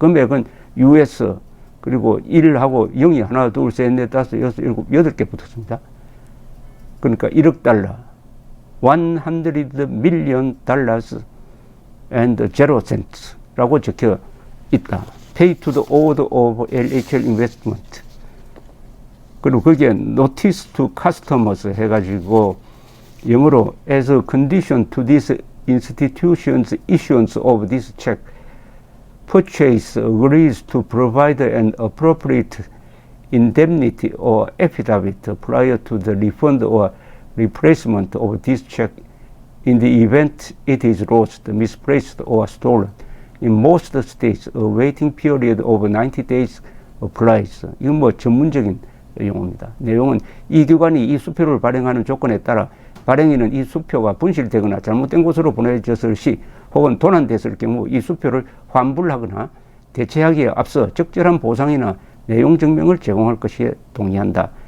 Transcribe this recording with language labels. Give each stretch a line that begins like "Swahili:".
Korean: 금액은 US 그리고 1하고 0이 하나, 둘, 셋, 넷, 다섯, 여섯, 일곱, 8개 붙었습니다. 그러니까 1억 달러,
English: 100 million dollars and 0 cents
Korean: 라고 적혀 있다.
English: Pay to the order of LHL investment.
Korean: 그리고 거기에
English: notice to customers
Korean: 해가지고 영어로
English: as a condition to this institution's issuance of this check, purchase agrees to provide an appropriate indemnity or affidavit prior to the refund or replacement of this check in the event it is lost, misplaced, or stolen. In most states, a waiting period of 90 days applies.
Korean: 이건 뭐 전문적인 용어입니다. 내용은 이 기관이 이 수표를 발행하는 조건에 따라 발행인은 이 수표가 분실되거나 잘못된 곳으로 보내졌을 시 혹은 도난됐을 경우 이 수표를 환불하거나 대체하기에 앞서 적절한 보상이나 내용 증명을 제공할 것에 동의한다.